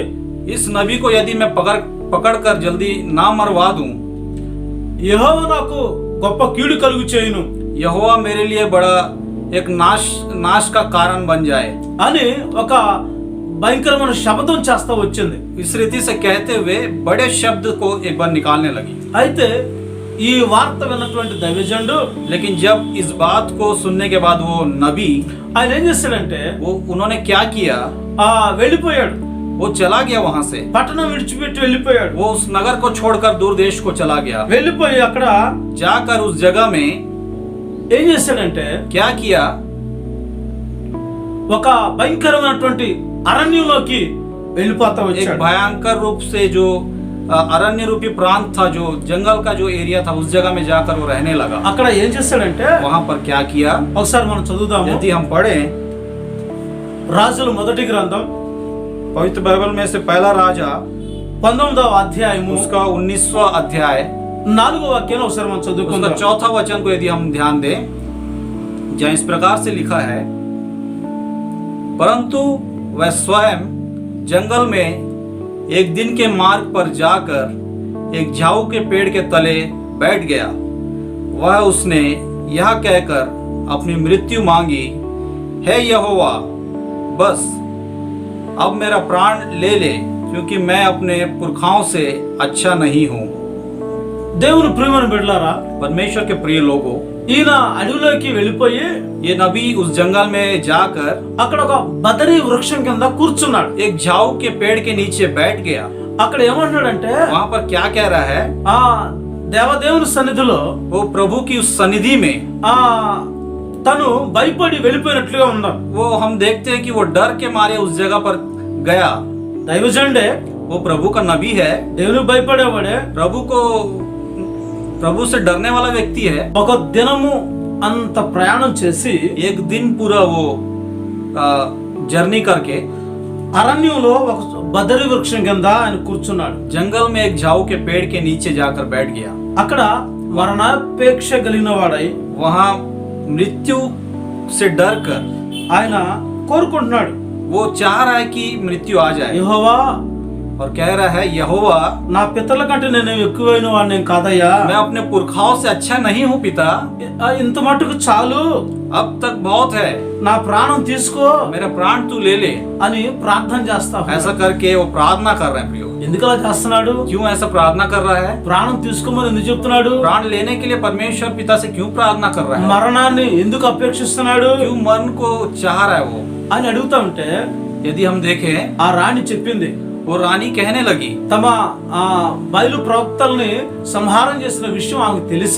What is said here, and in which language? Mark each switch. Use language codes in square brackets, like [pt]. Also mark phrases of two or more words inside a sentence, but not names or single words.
[hi] इस नबी को यदि मैं पकड़ कर जल्दी ना मरवा दूं, [te] యెహోవా నాకు గొప్ప కీడు కలుగు చేయును, [hi] यहोवा मेरे लिए बड़ा एक नाश का कारण बन जाए [te] అని ఒక భయంకరమైన శబ్దం చేస్తా వచ్చింది. [hi] इस रीति से कहते हुए बड़े शब्द को एक बार निकालने लगी। [te] అయితే ఈ వార్త విన్నటువంటి దైవజనుడు, [hi] लेकिन जब इस बात को सुनने के बाद वो नबी, [te] ఆయన ఏం చేశాడంటే, [hi] उन्होंने क्या किया, [te] వెళ్ళిపోయాడు. [hi] वो चला गया वहां से, [te] పట్టణం విడిచిపెట్టి వెళ్ళిపోయాడు. [hi] वो उस नगर को छोड़कर दूर देश को चला गया। [te] వెళ్ళిపోయి అక్కడ [hi] जाकर उस जगह में [te] ఏం చేశాడంటే, [hi] क्या किया, [te] ఒక భయంకరమైనటువంటి అరణ్యంలోకి వెళ్ళిపోతా [hi] एक [te] వచ్చాడు. [hi] भयंकर रूप से जो अरण्य रूपी प्रांत था, जो जंगल का जो एरिया था, उस जगह में जाकर वो रहने लगा। [te] అక్కడ ఏం చేశాడంటే, [hi] वहां पर क्या किया, [te] ఒకసారి మనం చదువుదాము. [hi] यदि हम पढ़े [te] రాజుల మొదటి గ్రంథం [hi] पवित्र बाइबल में से पहला राजा [te] 19వ అధ్యాయము [hi] उसका 19वां अध्याय [te] 4వ వాక్యాన్ని ఒకసారి మనం [hi] उसका [te] చదువుకుందాం. [hi] 4था वचन को यदि हम ध्यान दें, जहाँ इस प्रकार से लिखा है, परंतु वह स्वयं जंगल में एक दिन के मार्ग पर जाकर एक झाऊ के पेड़ के तले बैठ गया. वह उसने यह कहकर अपनी मृत्यु मांगी, हे यहोवा, बस अब मेरा प्राण ले ले, क्योंकि मैं अपने पुरखाओं से अच्छा नहीं हूँ. [te] దేవుని ప్రియమైన బిడ్డలారా, [hi] परमेश्वर के प्रिय लोगों, [te] ఈయన అడవిలోకి వెళ్ళిపోయి [hi] ये नबी उस जंगल में जाकर [te] అక్కడ ఒక బదరీ వృక్షం కింద కూర్చున్నాడు. [hi] एक झाऊ के पेड़ के नीचे बैठ गया. [te] అక్కడ ఏమంటున్నాడంటే, [hi] वहां पर क्या कह रहा है? [te] ఆ దేవదేవుని సన్నిధిలో [hi] वो प्रभु की उस सनिधि में [te] ఆ తను భయపడి వెళ్ళిపోయినట్లుగా ఉన్నాడు. [hi] वो हम देखते हैं कि वो डर के मारे उस जगह पर गया. [te] దైవజనుడే, [hi] वो प्रभु का नबी है, [te] దేవునికి భయపడేవాడే, [hi] प्रभु से डरने वाला व्यक्ति है. [te] ఒక దినము అంత ప్రయాణం చేసి [hi] एक दिन पूरा वो जर्नी करके [te] అరణ్యంలో ఒక బదరీ వృక్షం కింద ఆయన కూర్చున్నాడు. [hi] जंगल में एक झाऊ के पेड़ के नीचे जाकर बैठ गया. [te] అక్కడ మరణాపేక్ష కలిగిన వాడై [hi] वहां मृत्यु से डर कर [te] ఆయన కోరుకుంటున్నాడు, [hi] वो चाह रहा है कि मृत्यु आ जाए [te] యెహోవా, [hi] और कह रहा है, यहोवा, [te] నా పితరుల కంటే నేను ఎక్కువైన వాడిని కాదయ్యా, [hi] मैं अपने पुरखाओं से अच्छा नहीं हूँ पिता, [te] ఇంత మటుకు చాలు, [hi] अब तक बहुत है, [te] నా ప్రాణం తీసుకో [hi] मेरा प्राण तू ले ले. [te] అని ప్రార్థన చేస్తా. [hi] ऐसा करके वो प्रार्थना कर रहे हैं. प्रियो, [te] ఎందుకు అలా చేస్తున్నాడు? [hi] क्यों ऐसा प्रार्थना कर रहा है? [te] ప్రాణం తీసుకోమని ఎందుకు చెప్తున్నాడు? [hi] प्राण लेने के लिए परमेश्वर पिता से क्यों प्रार्थना कर रहा है? [te] మరణాన్ని ఎందుకు అపేక్షిస్తున్నాడు [hi] क्यों मरण को चाह रहा है वो? [te] అని అడుగుతా ఉంటే [hi] यदि हम देखें, [te] ఆ రాణి చెప్పింది, [hi] वो रानी कहने लगी, [te] తమ బయలు ప్రవక్తల్ని సంహారం చేసిన విషయం ఆమెకు తెలిసి